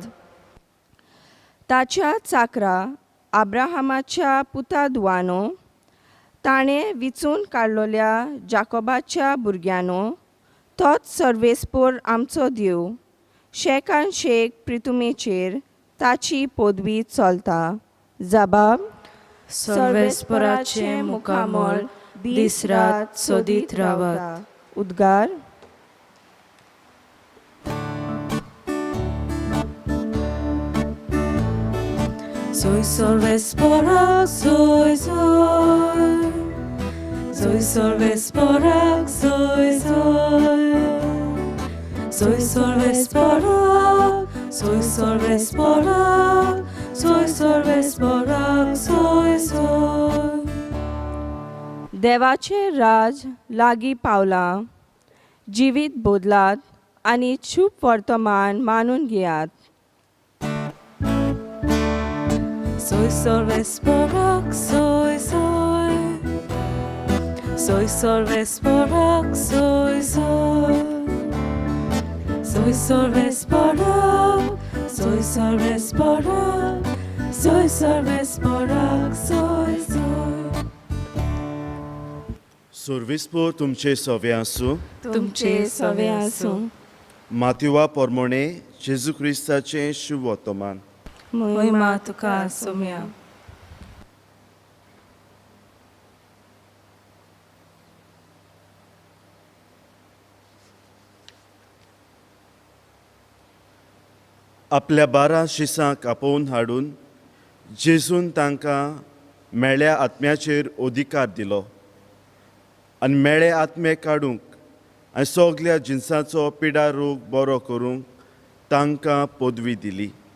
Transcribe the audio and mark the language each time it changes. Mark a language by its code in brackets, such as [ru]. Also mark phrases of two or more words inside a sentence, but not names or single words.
[kok] ताच्या चाकरा आब्राहामाच्या पुता दुवानो, ताणें विचून काडलोल्या जाकोबाच्या भुरग्यानो, तोच सर्वेस्पोर आमचो देव. शेकान शेक प्रितुमेचेर ताची पोदवी चलता. जबाब, सर्वेस्पराचें मुखामळ दीस रात सोदीत रावात. उद्गार, Soy Solvesporak, soy, soy. Soy Solvesporak, soy, soy. Soy Solvesporak, soy Solvesporak. Soy Solvesporak, soy, soy. देवाचें राज लागीं पावलां. जिवीत बोदलात आनी चूप वर्तमान मानून घेयात. Soy Solvesporak, soy, soy. Soy Solvesporak, soy, soy. Soy Solvesporak, soy Solvesporak. Soy Solvesporak, soy, soy. सर्विस्पोर तुमचे सवे आसूं. तुमचे सवे आसूं. माथ्युवा पोरमोणे जेजू क्रिस्ताचें शुभ वर्तमान. महिमा तुका आसूं. आपल्या 12 शिसांक आपोवन हाडून जेजून तांकां मेळ्या आत्म्याचेर अधिकार दिलो आनी मेळे आत्मे काडूंक आनी सगल्या जिन्साचो पिडा रोग बरो करूंक तांकां पदवी दिली.